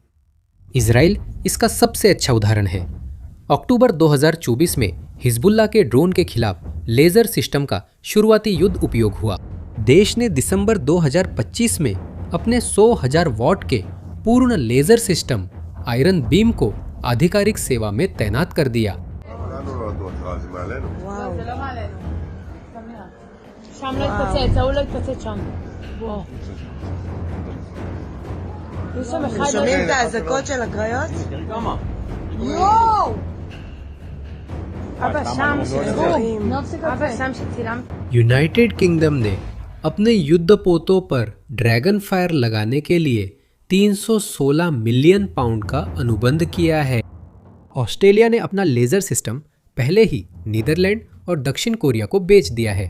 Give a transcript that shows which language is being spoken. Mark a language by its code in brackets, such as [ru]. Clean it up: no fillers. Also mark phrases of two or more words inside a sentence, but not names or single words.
[hi] इजराइल इसका सबसे अच्छा उदाहरण है। अक्टूबर 2024 में हिजबुल्लाह के ड्रोन के खिलाफ [en] laser system [hi] का शुरुआती युद्ध उपयोग हुआ। देश ने दिसंबर 2025 में अपने 100,000 वॉट के पूर्ण [en] laser system [hi] आयरन बीम को आधिकारिक सेवा में तैनात कर दिया। [he] שומעים את האזעקות של הקריות? אבא שם שצילם। [hi] यूनाइटेड किंगडम ने अपने युद्धपोतों पर ड्रैगन फायर लगाने के लिए 316 [en] million pound [hi] का अनुबंध किया है। ऑस्ट्रेलिया ने अपना [en] laser system [hi] पहले ही नीदरलैंड और दक्षिण कोरिया को बेच दिया है।